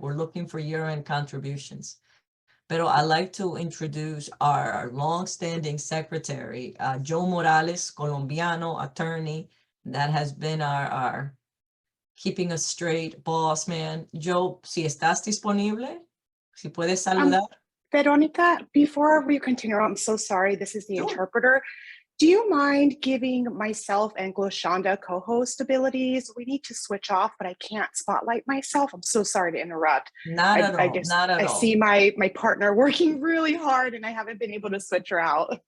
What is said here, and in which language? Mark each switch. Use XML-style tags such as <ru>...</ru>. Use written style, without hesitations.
<en>We're looking for year-end contributions. Pero I'd like to introduce our long-standing secretary, Joe Morales, Colombiano, attorney, that has been our keeping us straight boss man.</en> <es>Joe, si estás disponible, si puedes saludar.</es> <en>Veronica, before we continue, I'm so sorry, this is the interpreter. Do you mind giving myself and Gloshonda co-host abilities? We need to switch off, but I can't spotlight myself. I'm so sorry to interrupt. Not at all. I see my partner working really hard and I haven't been able to switch her out.</en>